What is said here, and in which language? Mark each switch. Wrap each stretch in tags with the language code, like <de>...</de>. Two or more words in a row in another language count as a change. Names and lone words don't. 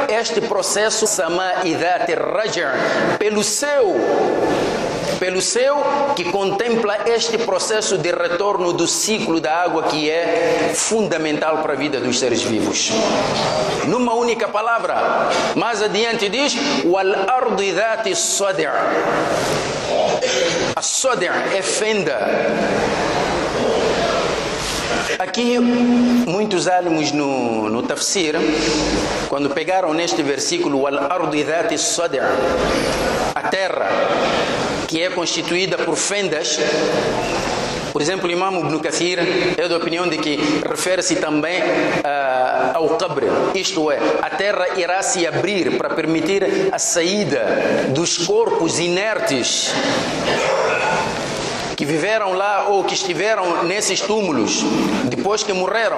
<pt>Este processo,</pt> <ar>السماء ذات الرجع',</ar> <pt>pelo céu que contempla este processo de retorno do ciclo da água, que é fundamental para a vida dos seres vivos. Numa única palavra, mais adiante diz</pt> <ar>والأرض ذات الصدع'.</ar> <pt>As-sad' é fenda. Aqui, muitos alimos no tafsir, quando pegaram neste versículo</pt> <ar>والأرض ذات الصدع',</ar> <pt>a terra que é constituída por fendas. Por exemplo, o Imam Ibn Kathir é da opinião de que refere-se também ao qabr, isto é, a terra irá se abrir para permitir a saída dos corpos inertes que viveram lá ou que estiveram nesses túmulos depois que morreram.</pt>